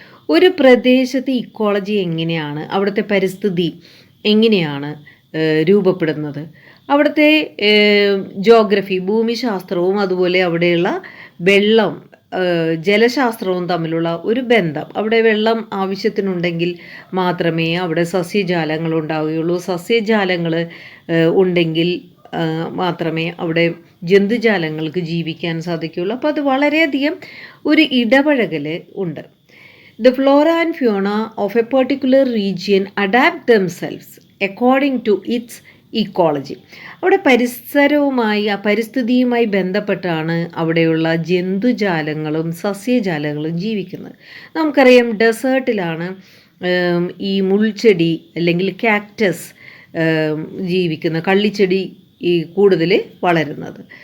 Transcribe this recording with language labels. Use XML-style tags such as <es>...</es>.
<ml>ഒരു പ്രദേശത്തെ ഇക്കോളജി എങ്ങനെയാണ്, അവിടുത്തെ പരിസ്ഥിതി എങ്ങനെയാണ് രൂപപ്പെടുന്നത്, അവിടുത്തെ ജോഗ്രഫി ഭൂമിശാസ്ത്രവും അതുപോലെ അവിടെയുള്ള വെള്ളം ജലശാസ്ത്രവും തമ്മിലുള്ള ഒരു ബന്ധം. അവിടെ വെള്ളം ആവശ്യത്തിനുണ്ടെങ്കിൽ മാത്രമേ അവിടെ സസ്യജാലങ്ങൾ ഉണ്ടാവുകയുള്ളൂ. സസ്യജാലങ്ങൾ ഉണ്ടെങ്കിൽ മാത്രമേ അവിടെ ജന്തുജാലങ്ങൾക്ക് ജീവിക്കാൻ സാധിക്കുകയുള്ളൂ. അപ്പോൾ അത് വളരെയധികം ഒരു ഇടപഴകൽ ഉണ്ട്.</ml> <en>The flora and fauna of a particular region adapt themselves according to its ecology.</en> <ml>അവിടെ പരിസരവുമായി പരിസ്ഥിതിയുമായി ബന്ധപ്പെട്ടാണ് അവിടെയുള്ള ജന്തുജാലങ്ങളും സസ്യജാലങ്ങളും ജീവിക്കുന്നത്. നമുക്കറിയാം, ഡെസേർട്ടിലാണ് ഈ മുൾച്ചെടി അല്ലെങ്കിൽ കാക്ടസ് ജീവിക്കുന്ന, കള്ളിച്ചെടി ഈ കൂടുതൽ വളരുന്നത്.</ml>